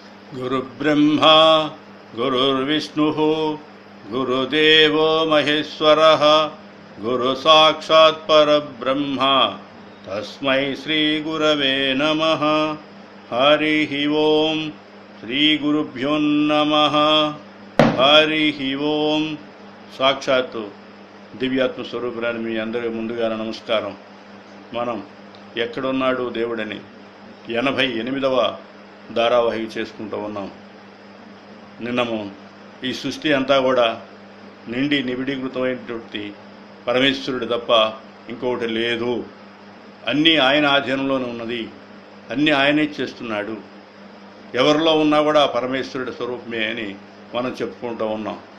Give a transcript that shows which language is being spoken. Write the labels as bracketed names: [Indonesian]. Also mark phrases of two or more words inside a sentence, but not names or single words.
[Sanskrit] गुरुब्रह्मा गुरुर्विष्णुः गुरुदेवो महेश्वरः गुरुसाक्षात् परब्रह्म तस्मै श्रीगुरवे नमः। हरिः ओं श्रीगुरुभ्यो नमः। हरिः ओं। [Telugu] సాక్షాత్తు దివ్యాత్మ స్వరూపురాని మీ అందరి ముందుగా నమస్కారం. మనం ఎక్కడున్నాడు దేవుడని 88వ ధారావాహిక చేసుకుంటూ ఉన్నాం. నిన్నము ఈ సృష్టి అంతా కూడా నిండి నిబిడీకృతమైనటువంటి పరమేశ్వరుడు తప్ప ఇంకొకటి లేదు, అన్నీ ఆయన ఆధీనంలోనే ఉన్నది, అన్నీ ఆయనే చేస్తున్నాడు, ఎవరిలో ఉన్నా కూడా పరమేశ్వరుడి స్వరూపమే అని మనం చెప్పుకుంటూ ఉన్నాం.